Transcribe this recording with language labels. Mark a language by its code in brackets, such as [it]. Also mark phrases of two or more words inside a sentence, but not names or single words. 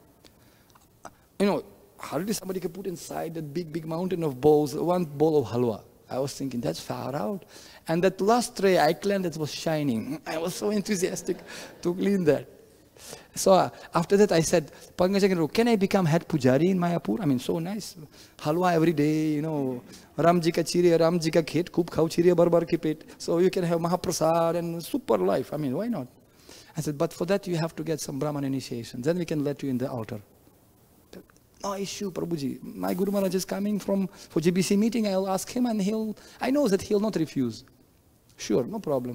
[en] How did somebody can put inside that big mountain of bowls, one bowl of halwa? I was thinking, that's far out. And that last tray I cleaned, it was shining. I was so enthusiastic to clean that. So after that I said, Pankajangru, can I become head pujari in Mayapur? I mean, so nice. Halwa every day, you know. [hi] रामजी का चिड़िया, रामजी का खेत, ख़ूब खाओ चिड़िया, भरभर की पेट. [en] So you can have Mahaprasad and super life. I mean, why not? I said, but for that you have to get some Brahman initiation. Then we can let you in the altar. No issue, Prabhuji. My Guru Maharaj is coming for GBC meeting. I'll ask him and I know that he'll not refuse. Sure, no problem.